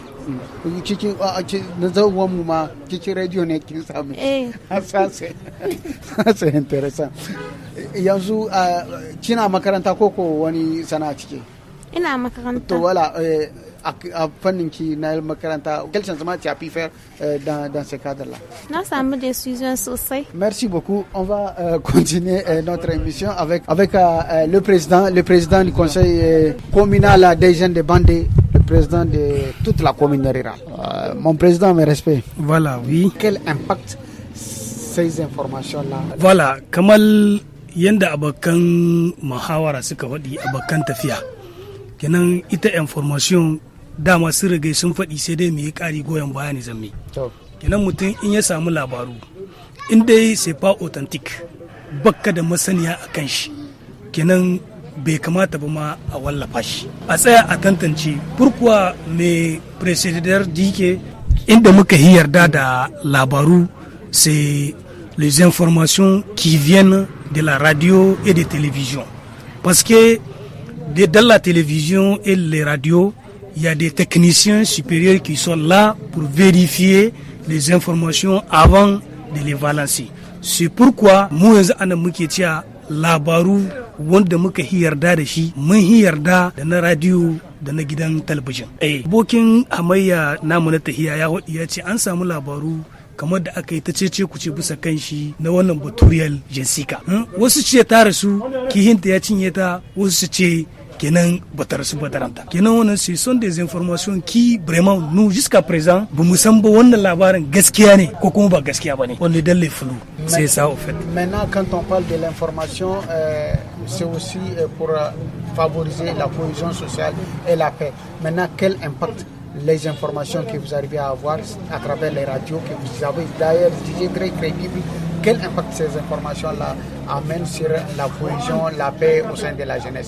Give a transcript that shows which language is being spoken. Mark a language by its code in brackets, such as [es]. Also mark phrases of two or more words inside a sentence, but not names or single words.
[ha] Cikin na zawwan mu ma cikin radio ne kin samu? Sai interessant. Yanzu kina makaranta ko wani sana'a cike? Ina makaranta. To voilà, a fannin ki na makaranta, [fr] quel changement tu as pu faire dans ce cadre-là? [ha] Na samu décision sosai. [fr] Merci beaucoup. On va continuer notre émission avec le président du conseil communal des jeunes de Bandé, le président de toute la commune rurale. Mon président, mes respects. Voilà, oui. Quel impact ces informations-là? Voilà, [ha] kamal yanda abokan muhawara suka faɗi abokan tafiya. Kenan ita information dama sun riga sun faɗi sai dai mu yi ƙari goyon bayani zamme. Kenan mutum in ya samu labaru in dai [fr] c'est pas authentique, [ha] bakka da masaniya a kan shi, kenan bai kamata ba ma a wallafa shi, a tsaya a tantance. [fr] Pourquoi [ha] mai précédent dike inda muka yi yarda da labaru [fr] c'est les informations qui viennent de la radio et de télévision, parce que dans la télévision et les radios, il y a des techniciens supérieurs qui sont là pour vérifier les informations avant de les balancer. C'est pourquoi [ha] mu yanzu ana muke cewa labaru wanda muka yarda da shi mun yarda da na radio da na gidan talabijin. Abokin hamayya namu na tahiya ya ce an samu labaru kamar da aka yi ta cece kuce bisa kan shi na wannan baturiyar Jessica. Wasu ce ta rasu kihinta ya cinye ta, wasu su ce kenan batar su bataranta kenan wannan [fr] ce sont des informations qui vraiment nous jusqu'à présent [ha] ba mu san ba wannan labarin gaskiya ne ko kuma ba gaskiya bane [fr] on est dans les flous c'est ça au fait. Maintenant quand on parle de l'information c'est aussi pour favoriser la cohésion sociale et la paix. Maintenant quel impact les informations que vous arrivez à avoir à travers les radios que vous avez d'ailleurs jugé très crédibles, quel impact ces informations-là amènent sur la cohésion, la paix au sein de la jeunesse?